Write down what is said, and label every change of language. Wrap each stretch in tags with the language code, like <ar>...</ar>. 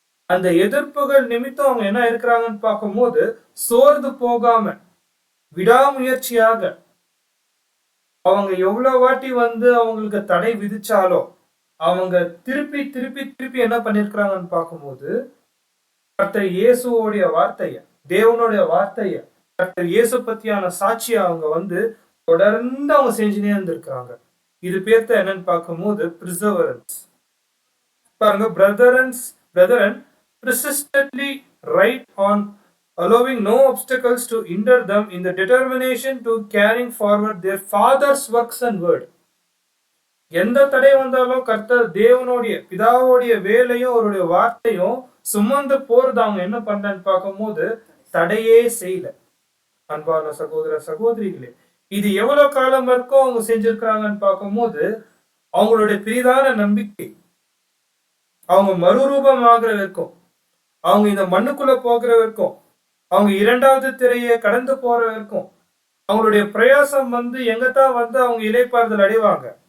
<ta>அந்த எதிர்ப்புகள் நிமித்தம் அவங்க என்ன இருக்கிறாங்கன்னு பார்க்கும்போது சோர்ந்து போகாம விடாமுயற்சியாக அவங்க எவ்வளவு வாட்டி அவங்களுக்கு தடை விதிச்சாலும் அவங்க திருப்பி திருப்பி திருப்பி என்ன பண்ணிருக்கிறாங்கன்னு பார்க்கும்போது கர்த்தர் இயேசுவோடைய வார்த்தைய, தேவனுடைய வார்த்தைய, கர்த்தர் இயேசு பத்தியான சாட்சியை அவங்க தொடர்ந்து அவங்க செஞ்சுனே இருந்திருக்கிறாங்க. இது பேர்த்த என்னன்னு பார்க்கும்போது பிரிசர்வரன்ஸ். பாருங்க, brethren</ta> <en>persistently right on allowing no obstacles to hinder them in the determination to carrying forward their father's works and word.</en> <ta>எந்த தடை வந்தாலும் கர்த்தர் தேவனுடைய பிதாவுடைய வேலையும் அவருடைய வார்த்தையும் சுமந்து போறது அவங்க என்ன பண்றன்னு பார்க்கும்போது தடையே செய்யல. அன்பான சகோதர சகோதரிகளே, இது எவ்வளவு காலம் வரைக்கும் அவங்க செஞ்சிருக்கிறாங்கன்னு பார்க்கும்போது அவங்களுடைய பெரிதான நம்பிக்கை அவங்க மறுரூபமாகிற வரைக்கும், அவங்க இந்த மண்ணுக்குள்ள போகிற வரைக்கும், அவங்க இரண்டாவது திரையை கடந்து போற வரைக்கும் அவங்களுடைய பிரயாசம் வந்து எங்கத்தான் வந்து அவங்க இளைப்பாறுதல் அடைவாங்க.</ta>